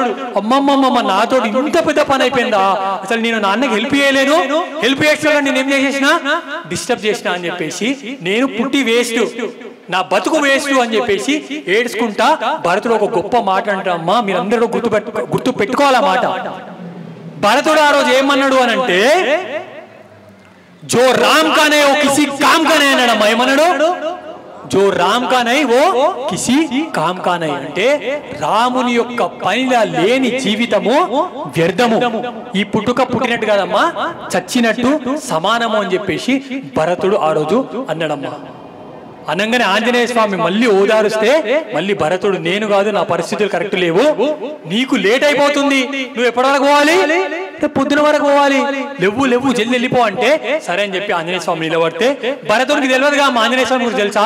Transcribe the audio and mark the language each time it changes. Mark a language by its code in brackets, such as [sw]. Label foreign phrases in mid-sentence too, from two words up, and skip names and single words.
[te] అమ్మమ్మమ్మ నాతో ఇంత పెద్ద పని అయిపోయిందా, అసలు నేను నాన్నకి హెల్ప్ చేయలేను, హెల్ప్ చేస్తున్నా నేను ఏం చేసేసిన డిస్టర్బ్ చేసిన అని చెప్పేసి, నేను పుట్టి వేస్ట్, నా బతుకు వేస్ట్ అని చెప్పేసి ఏడ్చుకుంటా భరతుడు ఒక గొప్ప మాట అంటామ్మా. మీరందరూ గుర్తు పెట్టుకోవాలా మాట. భరతుడు ఆ రోజు ఏమన్నాడు అని అంటే, [hi] जो राम का नहीं वो किसी काम का नहीं అన్నాడమ్మా. [te] ఏమన్నాడు, [hi] जो राम का नहीं वो किसी काम का नहीं [te] అంటే రాముని యొక్క పనిలా లేని జీవితము వ్యర్థము, ఈ పుట్టుక పుట్టినట్టు కాదమ్మా చచ్చినట్టు సమానము అని చెప్పేసి భరతుడు ఆ రోజు అన్నాడమ్మా. అనగానే ఆంజనేయ స్వామి మళ్ళీ ఓదారుస్తే మళ్ళీ భరతుడు, నేను కాదు నా పరిస్థితులు కరెక్ట్ లేవు, నీకు లేట్ అయిపోతుంది, నువ్వు ఎప్పటి వరకు పోవాలి, పొద్దున వరకు పోవాలి, లేవు లేవు జల్ది వెళ్ళిపో అంటే సరే అని చెప్పి ఆంజనేయ స్వామి నిలబడితే భరతుడికి తెలియదుగా ఆంజనేయ స్వామి గురించి తెలుసా.